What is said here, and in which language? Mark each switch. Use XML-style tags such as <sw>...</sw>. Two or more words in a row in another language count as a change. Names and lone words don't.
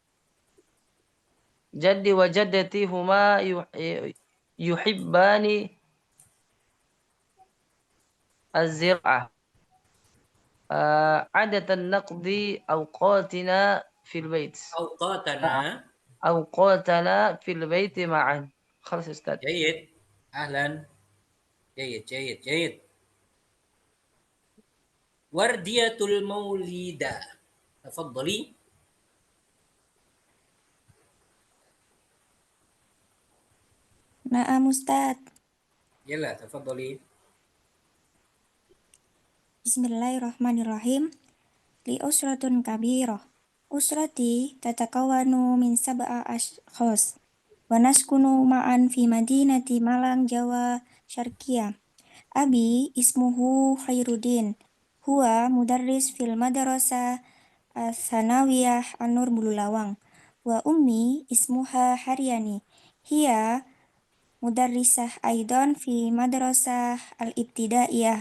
<ar>جدي وجدتي هما يحبان الزراعة. عادةً نقضي أوقاتنا في البيت. أوقاتنا في البيت معا. خلاص أستاذ. جيد. أهلا. جيد. Wardiyatul maulida. Tafadhali. نعم أستاذ. يلا، تفضلي. Bismillahirrahmanirrahim. لي أسرة كبيرة. أسرتي تتكون من سبعة أشخاص. ونسكن معا في مدينة Malang, Jawa Syarqiyah. Abi ismuhu Khairuddin. Huwa mudarris fil madrasah Tsanawiyah An-Nur Bululawang. وأمي اسمها Haryani. هي مدرسة أيضا في مدرسة الابتدائية.</ar>